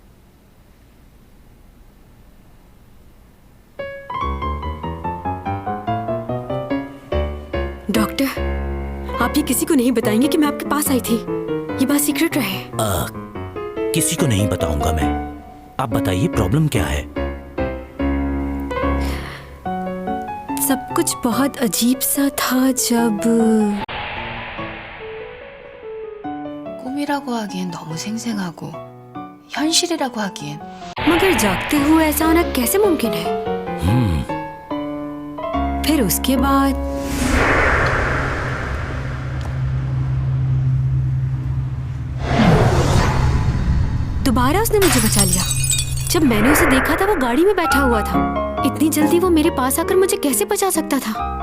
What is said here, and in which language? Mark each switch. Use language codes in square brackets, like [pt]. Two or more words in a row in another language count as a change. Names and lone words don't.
[hi] डॉक्टर, आप ये किसी को नहीं बताएंगे कि मैं आपके पास आई थी? ये बात सीक्रेट रहे। किसी को नहीं बताऊंगा मैं। आप बताइए प्रॉब्लम क्या है? सब कुछ बहुत अजीब सा था जब [ko] 꿈이라고 하기엔 너무 생생하고 현실이라고 하기엔 [hi] मगर जागते हुए ऐसा होना कैसे मुमकिन है? फिर उसके बाद दोबारा उसने मुझे बचा लिया। जब मैंने उसे देखा था वो गाड़ी में बैठा हुआ था। इतनी जल्दी वो मेरे पास आकर मुझे कैसे बचा सकता था?